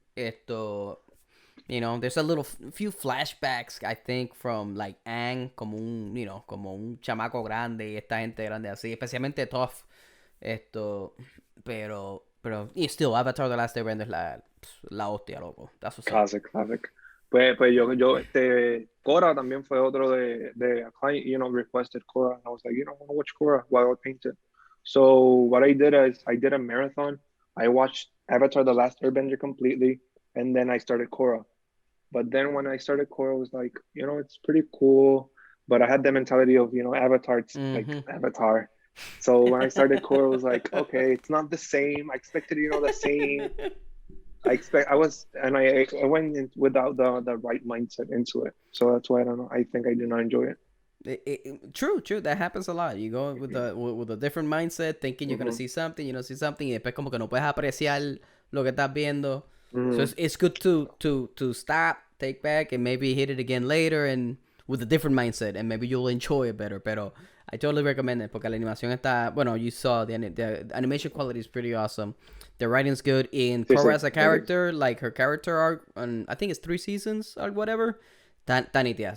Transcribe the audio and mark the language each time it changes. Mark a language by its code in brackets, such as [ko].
[es] Esto, [en] you know, there's a little few flashbacks I think from like [es] Aang como un, [en] you know, [es] como un chamaco grande y esta gente grande así, especialmente Toph. Esto, pero y still Avatar The Last Airbender es la hostia, loco. [en] That's what's up. classic, classic. [es] Pues Cora también fue otro de [en] a client, requested [es] Cora. [en] And I was like, I want to watch Cora while I paint it. So what I did is I did a marathon. I watched Avatar The Last Airbender completely, and then I started Cora. But then when I started Korra, I was like, it's pretty cool. But I had the mentality of, Avatar, it's like Mhm. Avatar. So when I started Korra, I was like, okay, it's not the same. I expected, the same. I went in without the right mindset into it. So that's why I don't know. I think I did not enjoy it. True, true. That happens a lot. You go with a different mindset, thinking you're gonna Hmm. see something, you don't see something, [es] y después como que no puedes apreciar lo que estás viendo. [en] So Hmm. it's good to stop, take back, and maybe hit it again later, and with a different mindset, and maybe you'll enjoy it better. Pero I totally recommend it [es] porque la animación está, bueno, [en] you saw the animation quality is pretty awesome. The writing's good. In [es] Sí, sí, [en] Korra as a it is. character, like her character arc, and I think it's 3 seasons or whatever. [es] Tan nítida.